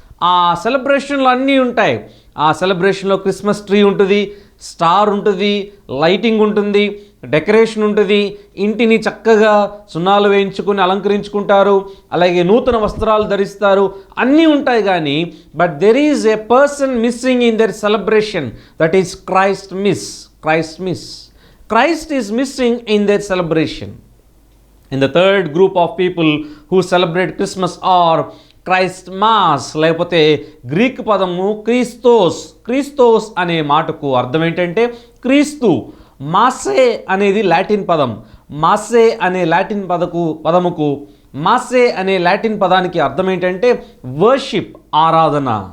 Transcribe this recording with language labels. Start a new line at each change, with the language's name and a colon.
Telugu: ఆ సెలబ్రేషన్లు అన్నీ ఉంటాయి. ఆ సెలబ్రేషన్లో క్రిస్మస్ ట్రీ ఉంటుంది, స్టార్ ఉంటుంది, లైటింగ్ ఉంటుంది, డెకరేషన్ ఉంటుంది, ఇంటిని చక్కగా సున్నాలు వేయించుకుని అలంకరించుకుంటారు, అలాగే నూతన వస్త్రాలు ధరిస్తారు, అన్నీ ఉంటాయి.
English: కానీ but there is a person missing in their celebration, that is Christ miss. Christ is missing in their celebration. And the third group of people who celebrate Christmas are
Telugu: Christ mass, లేకపోతే Greek పదము క్రీస్తోస్ అనే మాటకు అర్థం ఏంటంటే క్రీస్తు. మాసే అనేది Latin పదం. మాసే అనే లాటిన్ పదముకు మాసే అనే లాటిన్ పదానికి అర్థం ఏంటంటే వర్షిప్, ఆరాధన.